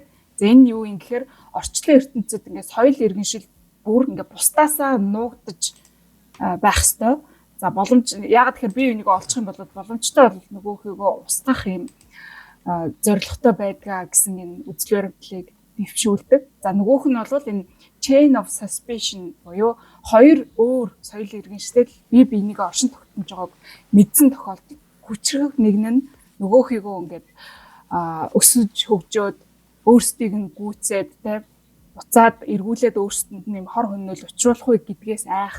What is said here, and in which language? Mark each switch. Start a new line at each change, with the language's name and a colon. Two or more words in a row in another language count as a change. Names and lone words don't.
Mongolian: За энэ юу юм гэхээр орчлон ертөнцид ингээд соёл иргэншил бүр ингээд бусдаасаа нуугдаж байх ёстой. За боломж яагаад тэгэхээр би энийг олчих юм бол боломжтой бол нөгөөхийгөө устгах юм зорилготой байдгаа гэсэн энэ үзэл баримтлалыг дэвшүүлдэг. За нөгөөх нь бол энэ
English: chain of suspicion
Mongolian: буюу 2 өөр соёл иргэншлэл бие биенийг оршин тогтнож байгааг мэдсэн тохиолдолд хүчрэг нэг нь нөгөөхийгөө ингээд өсөж хөгжөөд өөрсдийг нь гүйцээд те буцаад эргүүлээд өөрсдөнд нь юм хор хөнөөл учруулах уу гэдгээс айх.